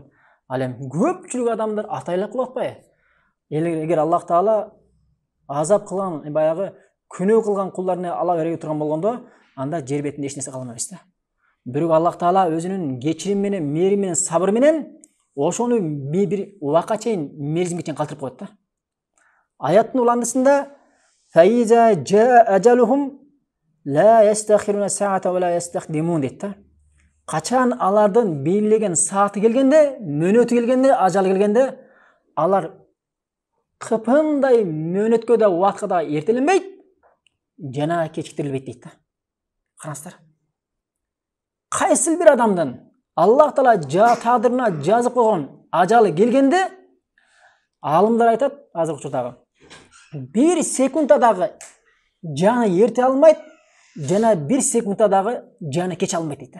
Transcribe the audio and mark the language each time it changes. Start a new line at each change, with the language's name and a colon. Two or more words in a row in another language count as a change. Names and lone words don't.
Kyrgyz: Ал эми көпчүлүк адамдар атайлап кылып атпайбы? Эгер Аллах Таала азап кылган, баягы күнөө кылган кулдарын ала бере турган болгондо, анда жер бетинде эч нерсе калмайбыз да. Бирок Аллах Таала өзүнүн кечирим менен, мээрим менен, сабыр менен ошону бир убакка чейин, мерзимге чейин калтырып коет да. Аяттын уландысында
Arabic: فإذا جاء أجلهم لا يستأخرون ساعة ولا يستقدمون
Kyrgyz: дейт да. Качан алардын белгилеген сааты келгенде, мөөнөтү келгенде, ажалы келгенде, алар кыпындай мөөнөткө да, убакытка да эртеленбейт, жана кечиктирилбейт дейт да. Караңыздар. Кайсыл бир адамдын Аллах Таала тагдырына жазып койгон ажалы келгенде, алымдар айтат, азыркы учурдагы, бир секундта дагы жаны эрте алмайт, жана бир секундта дагы жаны кече алмайт дейт да.